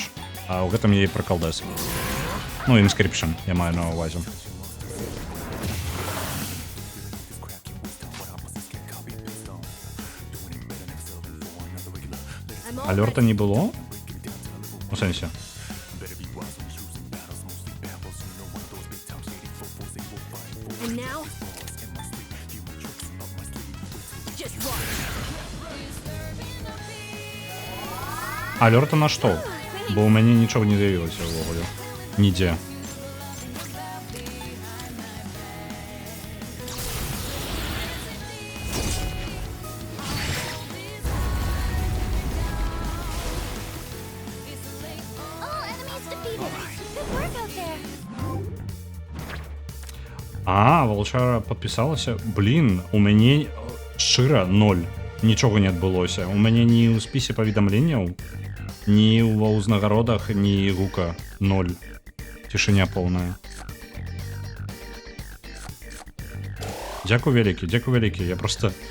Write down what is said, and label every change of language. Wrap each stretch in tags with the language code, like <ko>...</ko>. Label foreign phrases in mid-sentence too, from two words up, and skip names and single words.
<be>А ў гэтым яе прыкалдэс. Ну, Inscription, я маю на ўвазе. Алёрта не было? У сенсі.</be> <en>And now, just watch.</en> <be>Алерта на што? Бо ў мяне нічого не з'явілася ўвогуле. Нідзе.</be> <en>All enemies defeated. Good work out there.</en> <be>А, Волчара подпісалася. Блін, у мяне шчыра 0. Нічога не адбылося. У мяне ні ў спісе паведамленняў, ні ва ўзнагародах, ні гука 0. Цішыня поўная. Дзякуй вялікі. Я просто...</be>